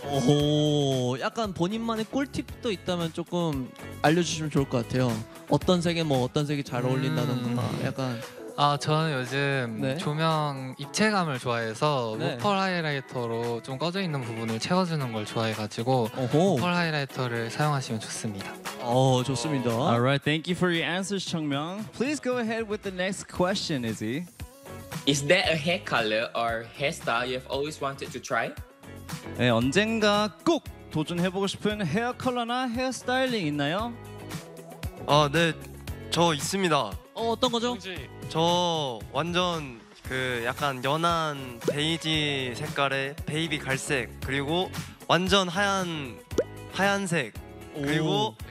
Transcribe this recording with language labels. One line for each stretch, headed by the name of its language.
Korean: 오, 약간 본인만의 꿀팁도 있다면 조금 알려주시면 좋을 것 같아요. 어떤 색에 뭐 어떤 색이 잘 어울린다든가 약간. 아 저는 요즘 네? 조명 입체감을 좋아해서 네. 우펄 하이라이터로 좀 꺼져 있는 부분을 채워주는 걸 좋아해가지고 오호. 우펄 하이라이터를 사용하시면 좋습니다. 오 좋습니다.
English: Alright, thank you for your answers, 청명. Please go ahead with the next question, Izzy. Is there a hair color or hairstyle you've always wanted to try?
Korean: 네, 언젠가 꼭 도전해보고 싶은 헤어 컬러나 헤어스타일링 있나요? 아, 네, 저 있습니다. 어, 어떤 거죠? 성지. 저 완전 그 약간 연한 베이지 색깔의 베이비 갈색 그리고 완전 하얀 하얀색 그리고 오.